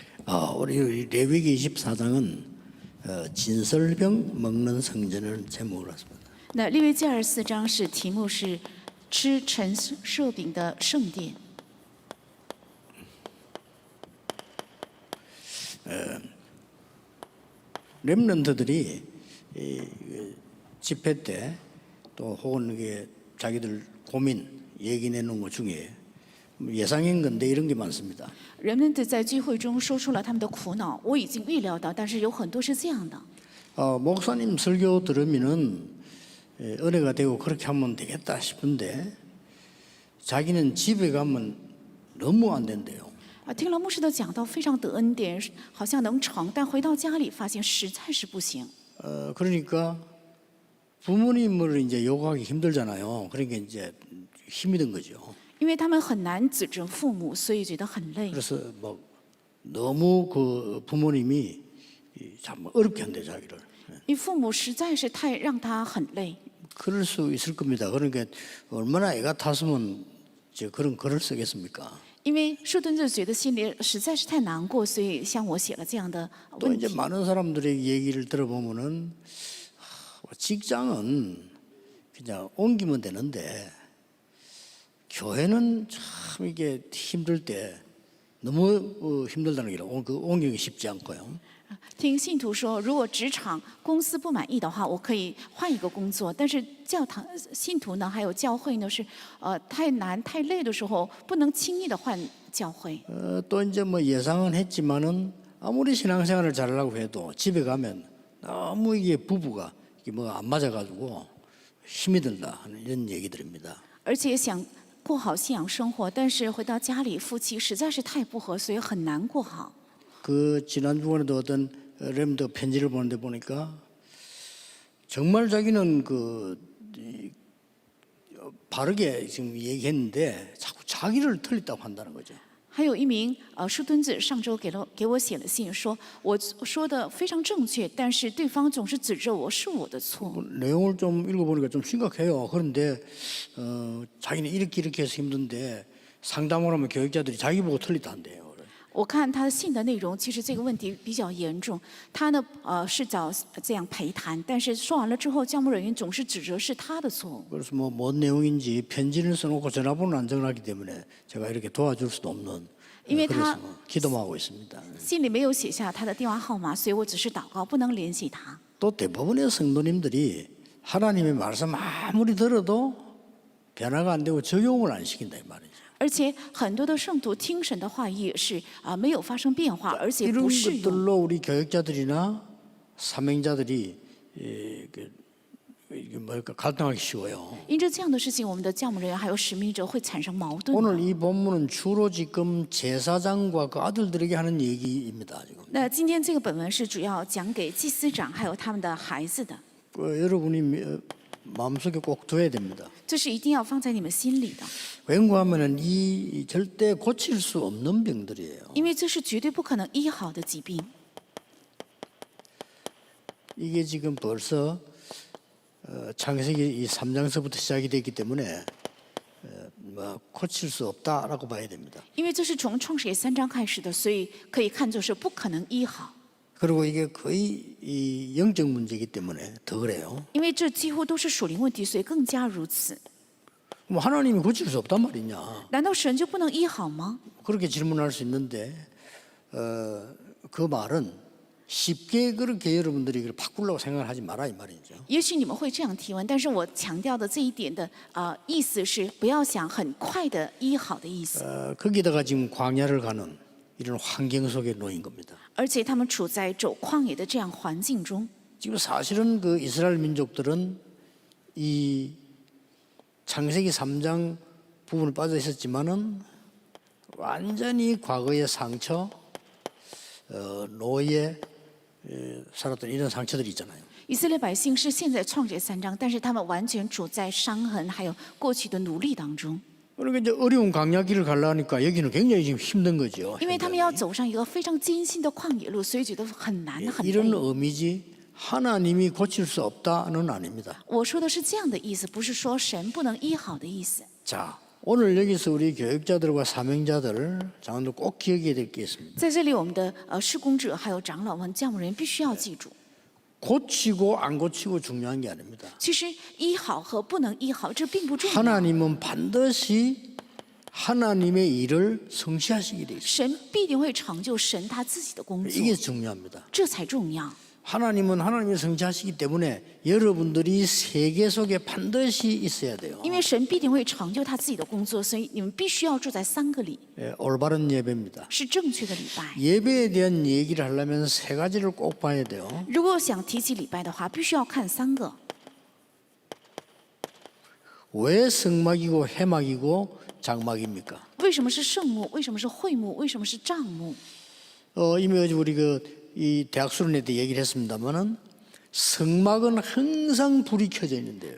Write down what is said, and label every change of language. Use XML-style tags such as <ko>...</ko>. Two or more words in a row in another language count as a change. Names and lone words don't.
<ko>우리 레위기 24장은 진설병 먹는 성전을 제목으로 했습니다.</ko> <zh>那利未记24章是题目是吃陈设饼的圣殿。</zh> <ko>렘넌트들이 집회 때 또 혹은 이게 자기들 고민 얘기 내놓은 것 중에 예상인 건데 이런 게 많습니다.</ko> <zh>人们在聚会中说出了他们的苦恼，我已经预料到，但是有很多是这样的。</zh> <ko>목사님 설교 들으면은 은혜가 되고 그렇게 하면 되겠다 싶은데 자기는 집에 가면 너무 안 된대요.</ko> <zh>听了牧师的讲道，非常得恩典，好像能成，但回到家里发现实在是不行。</zh> <ko>그러니까 부모님을 이제 요구하기 힘들잖아요. 그러니까 이제 힘이 든 거죠.</ko> <zh>因为他们很难指责父母，所以觉得很累。</zh> <ko>그래서 뭐 너무 그 부모님이 참 어렵게 한대 자기를.</ko> <zh>因为父母实在是太让他很累。</zh> <ko>그럴 수 있을 겁니다. 그러니까 얼마나 애가 탔으면 이제 그런 글을 쓰겠습니까?</ko> <zh>因为树墩子觉得心里实在是太难过，所以向我写了这样的</zh> <ko>또</ko> <zh>问</zh> <ko>이제</ko> <zh>题。</zh> <ko>많은 사람들의 얘기를 들어보면은 직장은 그냥 옮기면 되는데 교회는 참 이게 힘들 때 너무 힘들다는 게 그 옮기기 쉽지 않고요.</ko> <zh>听信徒说，如果职场公司不满意的话，我可以换一个工作。但是教堂信徒呢，还有教会呢，是太难太累的时候，不能轻易的换教会。</zh> <ko>또 이제 뭐 예상은 했지만은 아무리 신앙생활을 잘하려고 해도 집에 가면 너무 이게 부부가 이게 뭐 안 맞아가지고 힘이 들다 하는 이런 얘기들입니다.</ko> <zh>而且想过好信仰生活，但是回到家里，夫妻实在是太不合，所以很难过好。</zh> <ko>그 지난 주간에도 어떤 렘더 편지를 보는데 보니까 정말 자기는 그 바르게 지금 얘기했는데 자꾸 자기를 틀렸다고 한다는 거죠. 还有一名树墩子上周给我写了信，说我说的非常正确，但是对方总是指着我是我的错。 내용을 좀 읽어보니까 좀 심각해요. 그런데 자기는 이렇게 해서 힘든데 상담을 하면 교육자들이 자기 보고 틀리다 한대요.</ko> <zh>我看他的信的内容，其实这个问题比较严重。他呢，是找这样陪谈，但是说完了之后，教牧人员总是指责是他的错误。</zh> <ko>그래서 뭐 뭔 내용인지 편지를 써놓고 전화번호를 안 정하기 때문에 제가 이렇게 도와줄 수도 없는. 그래서 기도만 하고 있습니다.</ko> <zh>信里没有写下他的电话号码，所以我只是祷告，不能联系他。</zh> <ko>또 대부분의 성도님들이 하나님의 말씀 아무리 들어도 변화가 안 되고 적용을 안 시킨다 이 말이죠.</ko> <zh>而且很多的圣徒听神的话也是没有发生变化，而且</zh> <ko>이런</ko> <zh>不适用。</zh> <ko>것들로 우리 교육자들이나 사명자들이 이게 뭐랄까 갈등하기 쉬워요.</ko> <zh>因着这样的事情，我们的教牧人员还有使命者会产生矛盾。</zh> <ko>오늘 이 본문은 주로 지금 제사장과 그 아들들에게 하는 얘기입니다. 지금.</ko> <zh>那今天这个本文是主要讲给祭司长还有他们的孩子的，</zh> <ko>여러분이 마음속에 꼭 둬야 됩니다.</ko> <zh>这是一定要放在你们心里的，</zh> <ko>왜냐하면 이 절대 고칠 수 없는 병들이에요.</ko> <zh>因为这是绝对不可能医好的疾病。</zh> <ko>이게 지금 벌써 창세기 이 3장서부터 시작이 됐기 때문에 뭐 고칠 수 없다라고 봐야 됩니다.</ko> <zh>因为这是从创始业3章开始的，所以可以看作是不可能医好。</zh> <ko>그리고 이게 거의 이 영적 문제이기 때문에 더 그래요.</ko> <zh>因为这几乎都是属灵问题，所以更加如此。</zh> <ko>뭐 하나님이 고칠 수 없단 말이냐?</ko> <zh>难道神就不能医好吗？</zh> <ko>그렇게 질문할 수 있는데 그 말은 쉽게 그렇게 여러분들이 이걸 바꾸려고 생각하지 마라 이 말이죠.</ko> <zh>也许你们会这样提问，但是我强调的这一点的意思是，不要想很快的医好的意思。</zh> <ko>거기다가 지금 광야를 가는 이런 환경 속에 놓인 겁니다.</ko> <zh>而且他们处在走旷野的这样环境中。</zh> <ko>지금 사실은 그 이스라엘 민족들은 이 창세기 3장 부분을 빠져 있었지만은 완전히 과거의 상처, 노예 살았던 이런 상처들이 있잖아요.</ko> <zh>以色列百姓是现在创始3章，但是他们完全处在伤痕还有过去的努力当中。</zh> <ko>그러니까 이제 어려운 광야길을 가려니까 여기는 굉장히 지금 힘든 거죠.</ko> <zh>因为他们要走上一个非常艰辛的旷野路，所以觉得很难很累。</zh> <ko>이런 의미지 하나님이 고칠 수 없다는 아닙니다.</ko> <zh>我说的是这样的意思，不是说神不能医好的意思。</zh> <ko>자, 오늘 여기서 우리 교육자들과 사명자들, 장로들 꼭 기억해야 될 게 있습니다.</ko> <zh>在这里，我们的施工者还有长老们、教牧人必须要记住，</zh> <ko>고치고 안 고치고 중요한 게 아닙니다.</ko> <zh>其实医好和不能医好，这并不重要。</zh> <ko>하나님은 반드시 하나님의 일을 성취하시게 돼 있습니다.</ko> <zh>神必定会成就神他自己的工作，</zh> <ko>이게 중요합니다.</ko> <zh>这才重要。</zh> <ko>하나님은 하나님이 성취하시기 때문에 여러분들이 세계 속에 반드시 있어야 돼요.</ko> <zh>因为神必定会成就他自己的工作，所以你们必须要住在3个里，</zh> <ko>예, 올바른 예배입니다.</ko> <zh>是正确的礼拜。</zh> <ko>예배에 대한 얘기를 하려면 3가지를 꼭 봐야 돼요.</ko> <zh>如果想提起礼拜的话，必须要看3个。</zh> <ko>왜 성막이고 회막이고 장막입니까?</ko> <zh>为什么是圣幕？为什么是会幕？为什么是帐幕？</zh> <ko>이미 어제 우리 이 대학 수련회 때 얘기를 했습니다만은 성막은 항상 불이 켜져 있는데요.</ko>